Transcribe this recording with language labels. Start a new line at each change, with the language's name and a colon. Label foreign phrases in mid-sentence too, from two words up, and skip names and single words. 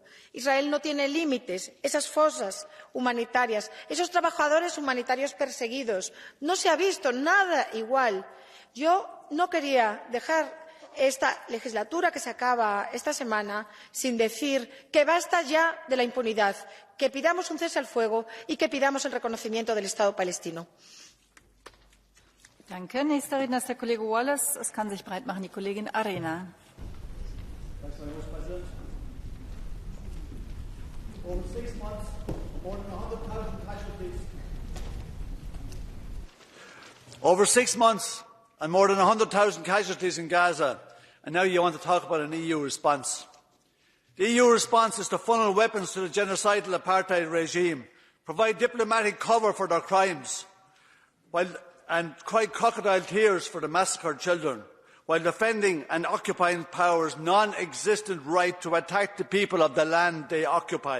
Spanish: Israel no tiene límites, esas fosas humanitarias, esos trabajadores humanitarios perseguidos. No se ha visto nada igual. Yo no quería dejar esta legislatura que se acaba esta semana sin decir que basta ya de la impunidad, que pidamos un cese al fuego y que pidamos el reconocimiento del Estado palestino.
German: Danke. Nächster Redner ist der Kollege Wallace. Es kann sich breit machen die Kollegin Arena.
English: Over 6 months and more than 100,000 casualties in Gaza, and now you want to talk about an EU response. The EU response is to funnel weapons to the genocidal apartheid regime, provide diplomatic cover for their crimes, and cry crocodile tears for the massacred children, while defending an occupying power's non-existent right to attack the people of the land they occupy.